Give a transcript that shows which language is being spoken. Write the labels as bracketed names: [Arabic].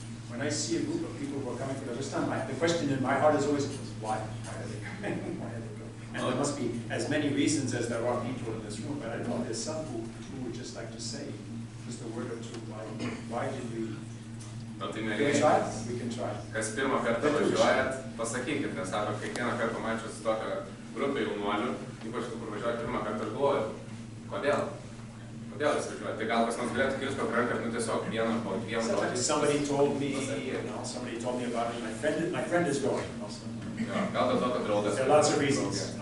[English] When I see a group of people who are coming for the first time, the question in my heart is always, why? Why are they coming? Why are they going? And there must be as many reasons as there are people in this room, but I know there's some who would just like to say just a word or two. Why did we? We can try. [Lithuanian] Kas pirmą kartą važiuojat, pasakykit, nes sako, kiekvieną kartą mačius tokią grupę jaunuolių, ypač kur važiuoja pirmą kartą ir galvoju, kodėl? Kodėl jūs važiuojat? Tai gal kas nors galėtų kirspo ranką ir tiesiog vieną po dviem žodžiais. [English] Somebody told me about it. My friend is going. [Lithuanian] Gal dėl to, kad draugas. [English] There are lots of reasons.